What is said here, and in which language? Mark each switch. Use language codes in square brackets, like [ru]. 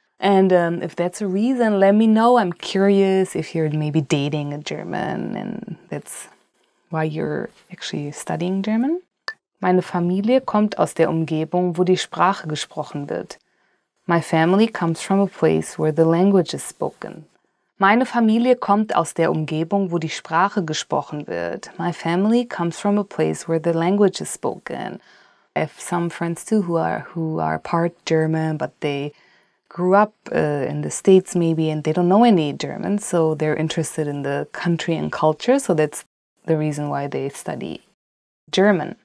[en] And if that's a reason, let me know. I'm curious if you're maybe dating a German and that's why you're actually studying German. [de] Meine Familie kommt aus der Umgebung, wo die Sprache gesprochen wird. [en] My family comes from a place where the language is spoken. [de] Meine Familie kommt aus der Umgebung, wo die Sprache gesprochen wird. [en] My family comes from a place where the language is spoken. I have some friends too who are part German, but they grew up in the States maybe, and they don't know any German, so they're interested in the country and culture, so that's the reason why they study German.